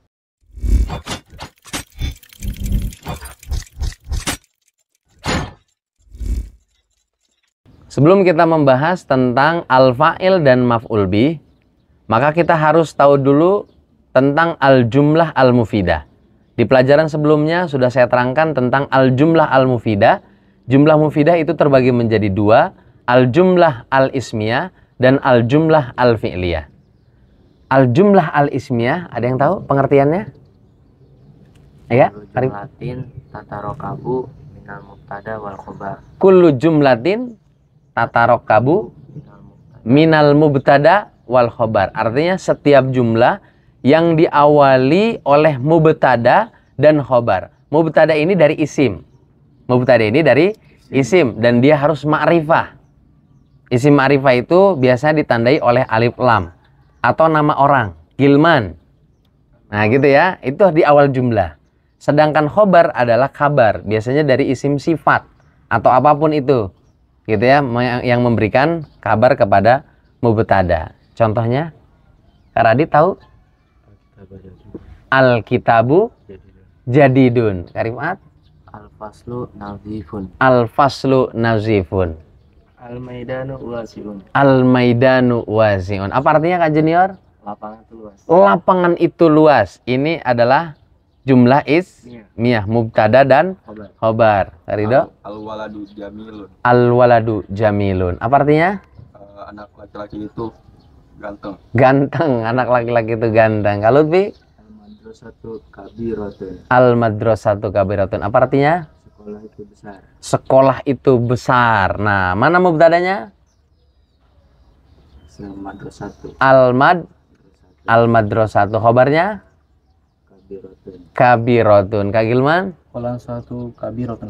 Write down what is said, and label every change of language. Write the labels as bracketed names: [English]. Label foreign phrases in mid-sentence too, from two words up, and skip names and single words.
[Indonesian] Sebelum kita membahas tentang al-fa'il dan [Arabic] مفعول به, [Indonesian] maka kita harus tahu dulu tentang [Arabic] الجملة المفيدة. [Indonesian] Di pelajaran sebelumnya sudah saya terangkan tentang [Arabic] الجملة المفيدة. جملة مفيدة [Indonesian] itu terbagi menjadi 2, [Arabic] الجملة الاسمية [Indonesian] dan [Arabic] الجملة الفعلية. الجملة الاسمية, [Indonesian] ada yang tahu pengertiannya? Ya, [Arabic] جملة تتركب من المبتدأ والخبر. كل جملة تتركب من المبتدأ والخبر. [Indonesian] Artinya setiap jumlah yang diawali oleh mubtada dan khobar. Mubtada ini dari isim. Mubtada ini dari isim dan dia harus ma'rifah. Isim ma'rifah itu biasanya ditandai oleh alif lam atau nama orang, Gilman. Nah gitu ya, itu di awal jumlah. Sedangkan khobar adalah kabar, biasanya dari isim sifat atau apapun itu. Gitu ya, yang memberikan kabar kepada mubtada. Contohnya, Kak Radit tahu? [Arabic] الكتاب جديد. Karimat? الفصل نظيف. الفصل نظيف. الميدان واسع. الميدان واسع. [Indonesian] Apa artinya Kak Junior? Lapangan itu luas. Lapangan itu luas. Ini adalah [Arabic] جملة اسمية, [Indonesian] mubtada dan khobar. Ridho? [Arabic] الولد جميل. الولد جميل. [Indonesian] Apa artinya? Anak laki-laki itu ganteng. Ganteng, anak laki-laki itu ganteng. Kalau Lutfi? [Arabic] المدرسة كبيرة. المدرسة كبيرة. [Indonesian] Apa artinya? Sekolah itu besar. Sekolah itu besar. Nah, mana mubtadanya? Al-madrasatu. Al-madrasatu. Khobarnya? Kabiratun. Kabirotun. Kak Gilman? Kolang suatu kabiratun.